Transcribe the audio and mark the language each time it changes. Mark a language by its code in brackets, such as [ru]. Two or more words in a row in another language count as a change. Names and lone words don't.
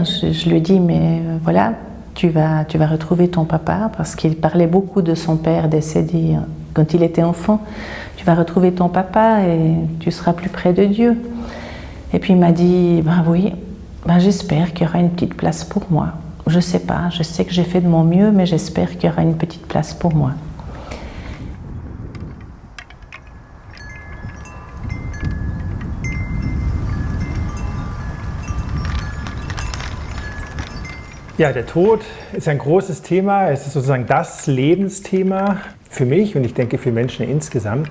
[fr] Je lui ai dit, mais voilà, tu vas retrouver ton papa, parce qu'il parlait beaucoup de son père décédé quand il était enfant. Tu vas retrouver ton papa et tu seras plus près de Dieu. Et puis il m'a dit, ben oui, ben j'espère qu'il y aura une petite place pour moi. Je sais pas, je sais que j'ai fait de mon mieux, mais j'espère qu'il y aura une petite place pour moi. [de] Ja, der Tod ist ein großes Thema. Es ist sozusagen das Lebensthema für mich und ich denke für Menschen insgesamt.